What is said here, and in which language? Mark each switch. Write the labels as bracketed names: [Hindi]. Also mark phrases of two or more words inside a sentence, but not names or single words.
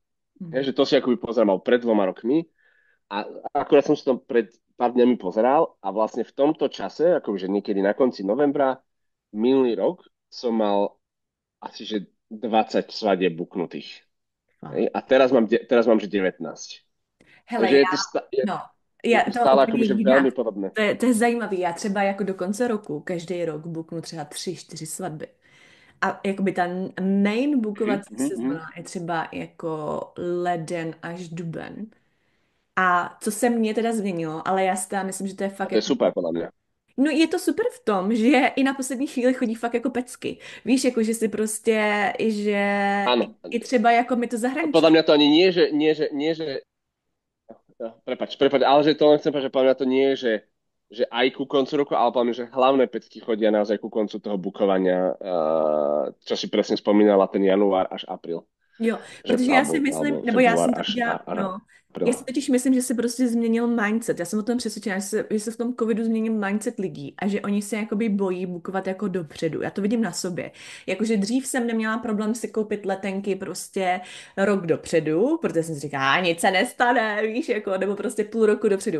[Slovak] Že to si akoby pozerám mal pred 2 rokmi a akurát som si to pred pár dňami pozeral a vlastne v tomto čase, akože niekedy na konci novembra, minulý rok som mal asi že 20 svadieb buknutých. A teraz mám že 19. [Czech] Hele, [Slovak] Takže je to stále akoby, že veľmi podobné. [Czech] To je zajímavý. Já třeba jako do konce roku, každý rok buknu třeba 3-4 svatby. A jakoby ta main bukovací sezóna je třeba jako leden až duben. A co se mně teda změnilo, ale já si teda myslím, že to je A fakt to je jako... [Slovak] super podľa mňa. [Czech] No je to super v tom, že i na poslední chvíli chodí fakt jako pecky. Víš, jako že si prostě, že [Slovak] Áno. [Czech] i třeba jako mi to zahraničí. [Slovak] Podľa mňa to ani nie, že Prepač, ale že to len chcem povedať, že podľa mňa to nie je, že aj ku koncu roku, ale podľa mňa, že hlavné pecky chodia naozaj ku koncu toho bukovania, čo si presne spomínala, ten január až apríl. [Czech] Jo, protože já si myslím, nebo já jsem to no, já si totiž myslím, že se prostě změnil mindset. Já jsem o tom přesvědčená, že se v tom covidu změnil mindset lidí a že oni se jakoby bojí bukovat jako dopředu. Já to vidím na sobě. Jakože dřív jsem neměla problém si koupit letenky prostě rok dopředu, protože jsem si říkala, nic se nestane, víš, jako, nebo prostě půl roku dopředu.